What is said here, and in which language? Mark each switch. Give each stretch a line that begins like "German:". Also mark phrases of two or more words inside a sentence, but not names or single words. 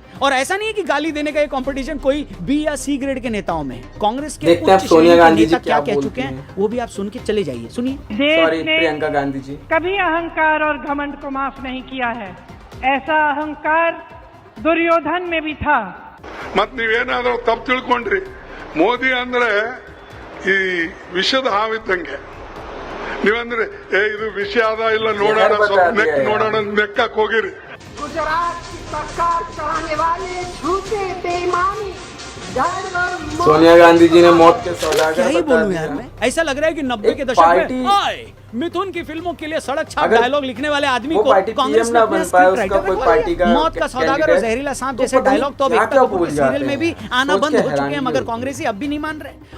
Hindi: और ऐसा नहीं है कि गाली देने का ये कंपटीशन कोई B या C ग्रेड के नेताओं में। कांग्रेस के सोनिया गांधी नेता क्या कह चुके हैं वो भी आप सुन के चले जाइए। सुनिए। सॉरी, प्रियंका गांधी जी। कभी अहंकार और घमंड को माफ नहीं किया है। ऐसा अहंकार दुर्योधन में भी था।
Kannada: मत ನೀವೇನಾದರೂ ತಪ್ಪು ತಿಳ್ಕೊಂಡ್ರಿ ಮೋದಿ ಅಂದ್ರೆ ಈ ವಿಷದ ಹಾವಿದ್ದಂಗೆ ನೀವಂದ್ರೆ ಇದು ವಿಷ ಆದ ಇಲ್ಲ ನೋಡೋಣ ಸ್ವಲ್ಪ ನೋಡೋಣ ನೆಕ್ಕಕ್ಕೆ ಹೋಗಿರಿ
Hindi: गुजरात की सरकार चलाने वाले झूठे बेईमानी सोनिया गांधी जी ने मौत के सौदागर क्या ही बोलूं यार मैं। ऐसा लग रहा है कि 90 के दशक में मिथुन की फिल्मों के लिए सड़क छाप डायलॉग लिखने वाले आदमी को कांग्रेस ने अपने
English: script writer
Hindi: में पार्टी का मौत का सौदागर और जहरीला सांप जैसे डायलॉग तो अब एकता कपूर के सीरियल में भी आना बंद हो चुके हैं मगर कांग्रेसी अब भी नहीं मान रहे।